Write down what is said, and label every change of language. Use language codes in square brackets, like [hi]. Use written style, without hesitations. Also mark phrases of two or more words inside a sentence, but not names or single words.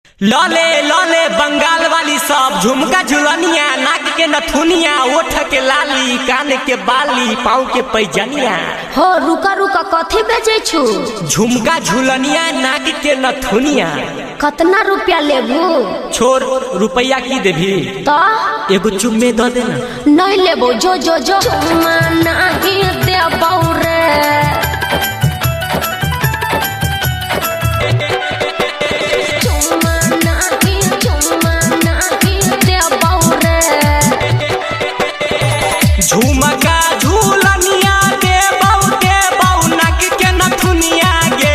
[mai] लले लले बंगाल वाली सब झुमका झुलनिया, नाक के नथुनिया, ओठ के लाली, कान के बाली, पाँव के पैजनिया। हो रुका रुका कथी बेचे छु? झुमका झुलनिया, नाक के नथुनिया। कितना रुपया लेबू? छोड़ रुपया की देभी तो एगो चुम्मे दे देना। नहीं लेबो, जो जो जो चुम्मा नहीं देबो रे। झुमका झुलनिया देबौ नाक के नथुनिया गे।